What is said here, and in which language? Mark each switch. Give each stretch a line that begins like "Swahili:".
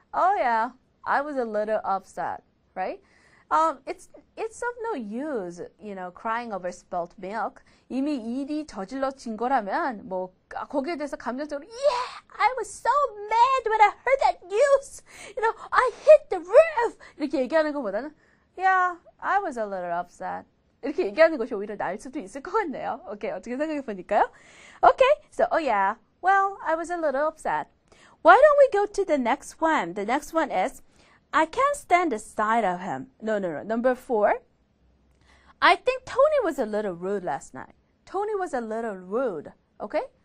English: Oh yeah, I was a little upset, right? It's of no use, crying over spilt milk.
Korean: 이미 일이 저질러진 거라면 거기에 대해서 감정적으로
English: I was so mad when I heard that news. I hit the roof.
Korean: 이렇게 얘기하는 것보다는
English: yeah, I was a little upset.
Korean: 이렇게 얘기하는 것이 오히려 나을 수도 있을 것 같네요. 오케이, 어떻게 생각해 보니까요?
English: Okay, so oh yeah, well, I was a little upset. Why don't we go to the next one? The next one is I can't stand the sight of him. No. Number 4. I think Tony was a little rude last night. Tony was a little rude. Okay?